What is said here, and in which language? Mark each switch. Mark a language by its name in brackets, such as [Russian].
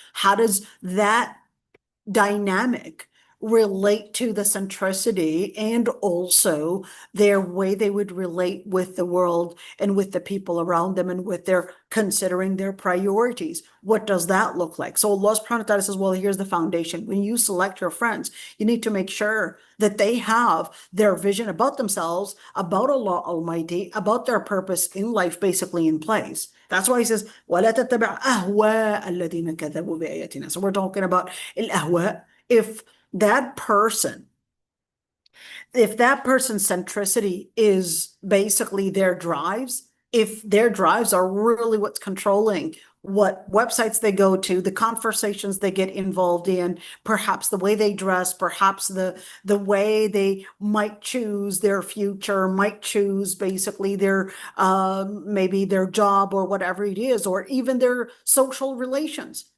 [English] How does that dynamic relate to the centricity and also their way they would relate with the world and with the people around them and with their considering their priorities? What does that look like? So Allah subhanahu wa ta'ala says, well, here's the foundation. When you select your friends, you need to make sure that they have their vision about themselves, about Allah Almighty, about their purpose in life, basically in place. That's why he says, [Arabic] وَلَا تَتَّبِعْ أَهْوَاءَ الَّذِينَ كَذَبُوا بِآيَاتِنَا. [English] So we're talking about al-ahwa. If that person's centricity is basically their drives, if their drives are really what's controlling what websites they go to, the conversations they get involved in, perhaps the way they dress, perhaps the way they might choose their future, might choose basically their maybe their job or whatever it is, or even their social relations.